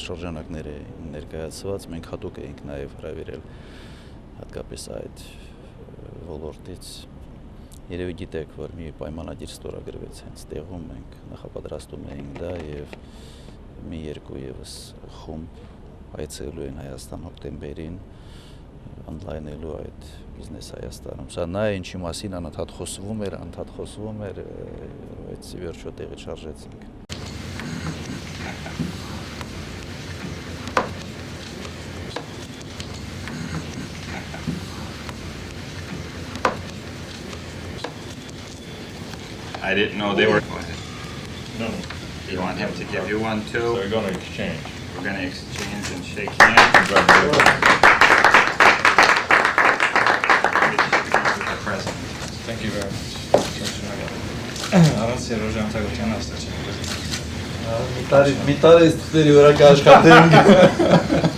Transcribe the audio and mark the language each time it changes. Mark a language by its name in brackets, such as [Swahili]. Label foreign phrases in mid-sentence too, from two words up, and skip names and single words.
[Armenian] շրջանակներ է ներկայացված, մենք հատուկ էինք նաև հրավիրել հատկապես այդ ոլորտից։ Երևի գիտեք, որ մի պայմանագիր ստորագրվեց հենց տեղում, մենք նախապատրաստում էինք դա եւ մի երկու եւս խումբ այցելելու են Հայաստան հոկտեմբերին, ընդլայնելու այդ բիզնես Հայաստանում։ Սա նա է, ինչի մասին անընդհատ խոսվում էր, բայց ի վերջո տեղի չարժեցինք։ [English] I didn't know they were. No. You want him to give you one too? So we're going to exchange. We're going to exchange and shake hands. The present. Thank you very much. [Armenian] Առանց երաժան թագության աստղ չեմ։ Մի տարի ստուդիոյի վրա կաշխատենք։